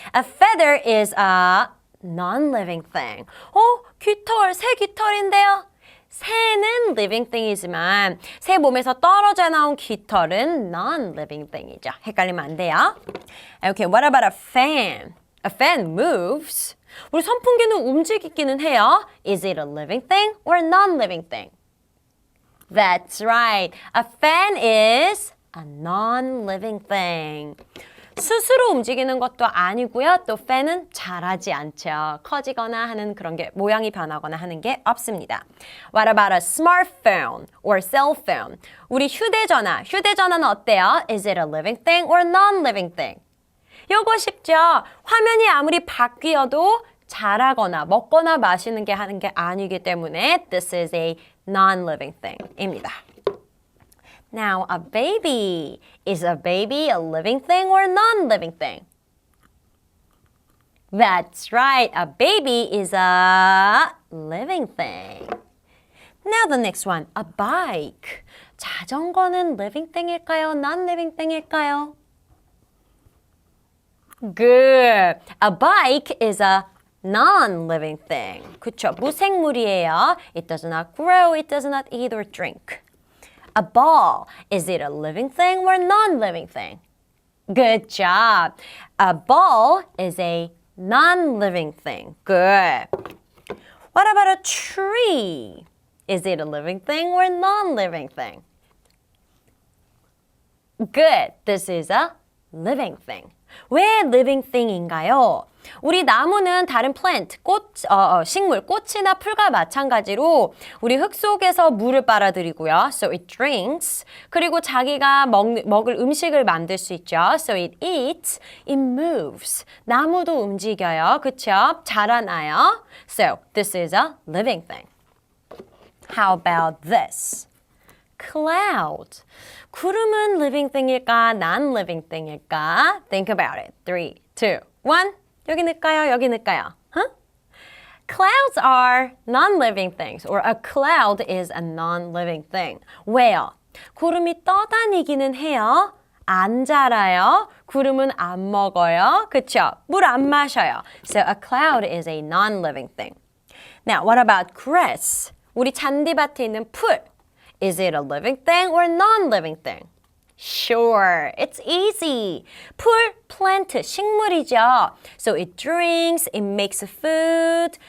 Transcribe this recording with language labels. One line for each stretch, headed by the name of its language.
English: A feather is a non-living thing.
Korean: 깃털, 새 깃털인데요. 새는 living thing이지만 새 몸에서 떨어져 나온 깃털은 non-living thing이죠. 헷갈리면 안 돼요.
English: Okay, what about a fan? A fan moves.
Korean: 우리 선풍기는 움직이기는 해요.
English: Is it a living thing or a non-living thing? That's right. A fan is a non-living thing.
Korean: 스스로 움직이는 것도 아니고요. 또 팬은 자라지 않죠. 커지거나 하는 그런 게 모양이 변하거나 하는 게 없습니다.
English: What about a smartphone or cell phone?
Korean: 우리 휴대전화는 어때요?
English: Is it a living thing or a non-living thing?
Korean: 요거 쉽죠? 화면이 아무리 바뀌어도 자라거나 먹거나 마시는 게 하는 게 아니기 때문에
English: this is a non-living thing
Korean: 입니다.
English: Now, a baby. Is a baby a living thing or a non-living thing? That's right. A baby is a living thing. Now the next one. A bike.
Korean: 자전거는 living thing일까요? Non-living thing일까요?
English: Good. A bike is a non-living thing.
Korean: 그쵸? 무생물이에요.
English: It does not grow. It does not eat or drink. A ball. Is it a living thing or a non-living thing? Good job. A ball is a non-living thing. Good. What about a tree? Is it a living thing or a non-living thing? Good. This is a living thing.
Korean: 왜 living thing인가요? 우리 나무는 다른 plant, 식물, 꽃이나 풀과 마찬가지로 우리 흙 속에서 물을 빨아들이고요.
English: So it drinks.
Korean: 그리고 자기가 먹을 음식을 만들 수 있죠.
English: So it eats. It moves.
Korean: 나무도 움직여요. 그쵸? 자라나요.
English: So this is a living thing. How about this? Cloud.
Korean: 구름은 living thing일까? Non-living thing일까?
English: Think about it. 3, 2, 1.
Korean: 여기 넣을까요? 여기 넣을까요?
English: Huh? Clouds are non-living things, or a cloud is a non-living thing.
Korean: 왜요? 구름이 떠다니기는 해요. 안 자라요. 구름은 안 먹어요. 그쵸? 물 안 마셔요.
English: So a cloud is a non-living thing. Now, what about grass?
Korean: 우리 잔디밭에 있는 풀.
English: Is it a living thing or a non-living thing? Sure, it's easy.
Korean: 풀, plant, 식물이죠.
English: So it drinks, it makes food.